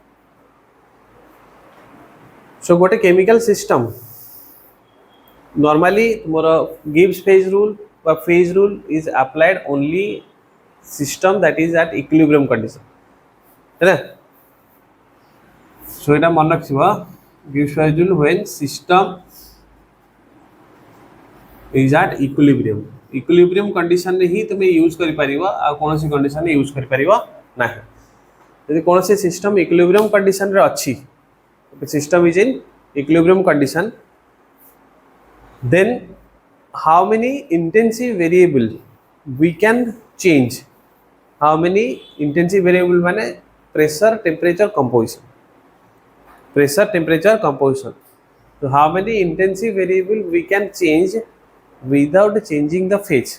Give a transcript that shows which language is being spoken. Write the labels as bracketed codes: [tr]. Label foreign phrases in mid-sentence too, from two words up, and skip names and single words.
[en] So what a chemical system normally more Gibbs phase rule or phase rule is applied only system that is at equilibrium condition, है. [or] So ଏଟା ମନେ ରଖିବା [en] Gibbs phase rule when system is at equilibrium condition [or] ରେ ହିଁ ତୁମେ ୟୁଜ୍ କରି ପାରିବ, ଆଉ କୌଣସି କଣ୍ଡିସନ୍ ରେ ୟୁଜ୍ କରି ପାରିବ ନାହିଁ. ଯଦି କୌଣସି [en] system equilibrium condition [or] ରେ ଅଛି, [en] system is in equilibrium condition, then how many intensive variable we can change? How many intensive variable माने pressure, temperature, composition. Pressure, temperature, composition. So how many intensive variable we can change without changing the phase?